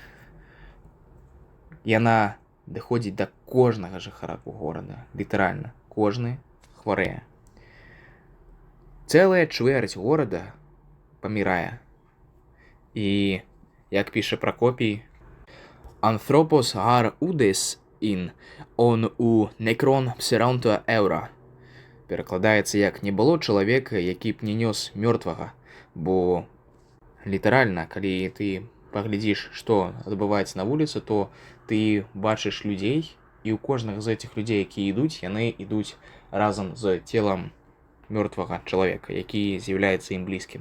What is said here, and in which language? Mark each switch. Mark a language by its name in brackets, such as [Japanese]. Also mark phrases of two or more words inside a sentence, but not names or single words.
[Belarusian] Яна даходзіць да кожнага жыхара горада. Літаральна, кожны хварэе. Цэлая чвэрць горада памірае. І, як піша Пракопій, «Anthropos gar udes in on u necron pserantua eura». Перакладаецца як «не было чалавека, які б не нёс мёртвага», бо літаральна, калі ты паглядзіш, што адбываецца на вуліцы, то ты бачыш людзей, і ў кожнага з гэтых людзей, якія ідуць, яны ідуць разам з целам мёртвага чалавека, які з'яўляецца ім блізкім.